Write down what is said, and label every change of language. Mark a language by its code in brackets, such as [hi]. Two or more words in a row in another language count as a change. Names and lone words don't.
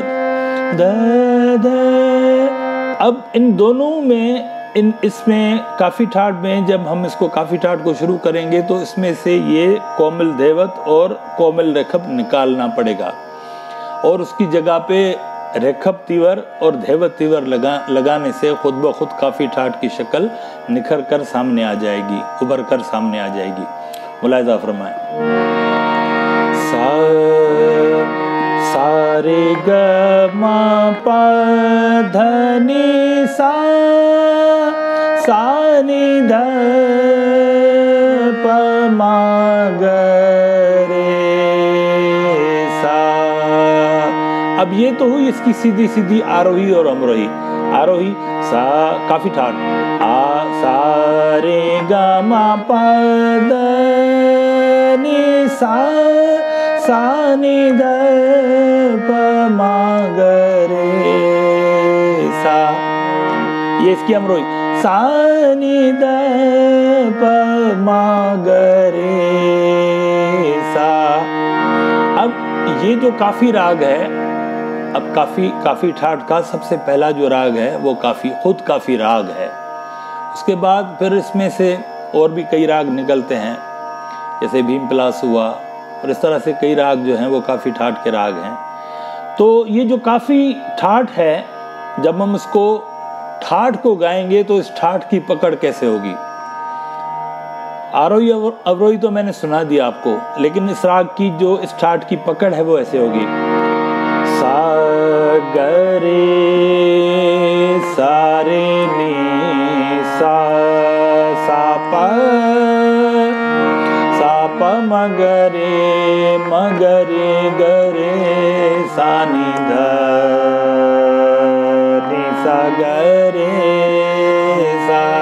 [hi] द द, अब इन दोनों में इसमें काफ़ी ठाट में जब हम इसको काफ़ी ठाट को शुरू करेंगे तो इसमें से ये कोमल धैवत और कोमल रेखब निकालना पड़ेगा और उसकी जगह पे रेखब तीवर और धैवत तीवर लगाने से खुद ब खुद काफ़ी ठाट की शक्ल निखर कर सामने आ जाएगी, उभर कर सामने आ जाएगी। मुलाहिजा फरमाएं। सा रे ग म प ध नि सा नि ध प म ग रे सा। अब ये तो हुई इसकी सीधी सीधी आरोही और अवरोही। आरोही सा काफ़ी ठाट, आ सा रे ग म प ध नि सा नि ध प म ग रे सा। ये इसकी अमरोही सा नि ध प म ग रे सा। अब ये जो काफ़ी राग है, अब काफ़ी ठाट का सबसे पहला जो राग है वो खुद काफ़ी राग है। उसके बाद फिर इसमें से और भी कई राग निकलते हैं, जैसे भीमपलास हुआ, और इस तरह से कई राग जो हैं वो काफ़ी ठाट के राग हैं। तो ये जो काफ़ी ठाट है, जब हम उसको ठाट को गाएंगे तो इस ठाट की पकड़ कैसे होगी। आरोही अवरोही तो मैंने सुना दिया आपको, लेकिन इस राग की जो इस ठाट की पकड़ है वो ऐसे होगी। सा ग रे सा रे नी सा प म ग रे ग रे सा नि ध नि सा ग रे सा।